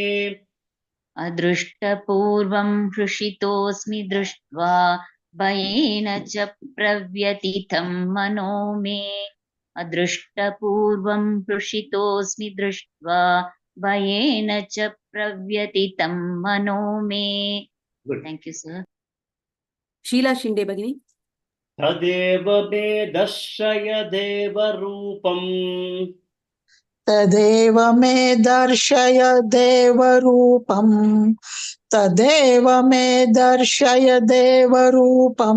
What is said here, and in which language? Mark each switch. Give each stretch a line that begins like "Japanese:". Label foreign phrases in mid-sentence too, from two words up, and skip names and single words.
Sanskrit: अदृष्टपूर्वं कृषितोस्मि दृष्ट्वा भयेन च प्रव्यथितं मनो मे. अदृष्टपूर्वं कृषितोस्मि दृष्ट्वा भयेन च प्रव्यथितं मनो मे.
English: Good. Thank you, sir. Sheila Shinde Bhagini.
Sanskrit: तदेव मे दर्शय देवरूपम्. तदेव मे दर्शय देवरूपम् तदेव मे दर्शय देवरूपम्